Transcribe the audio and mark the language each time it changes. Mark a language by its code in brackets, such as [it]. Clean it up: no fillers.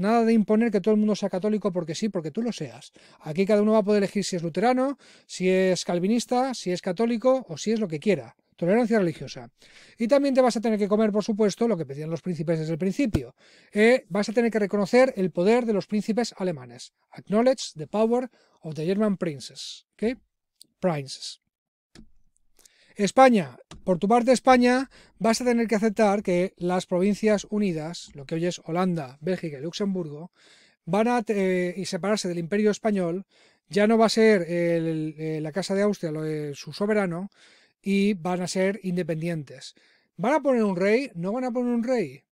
[es] Nada de imponer que todo el mundo sea católico porque sí, porque tú lo seas. Aquí cada uno va a poder elegir si es luterano, si es calvinista, si es católico o si es lo que quiera. Tolerancia religiosa. Y también te vas a tener que comer, por supuesto, lo que pedían los príncipes desde el principio. Vas a tener que reconocer el poder de los príncipes alemanes. [en] Acknowledge the power of the German princes. ¿Okay? Princes. [es] España, por tu parte España, vas a tener que aceptar que las Provincias Unidas, lo que hoy es Holanda, Bélgica y Luxemburgo, van a separarse del Imperio Español. Ya no va a ser la Casa de Austria su soberano, y van a ser independientes. ¿Van a poner un rey? ¿No van a poner un rey?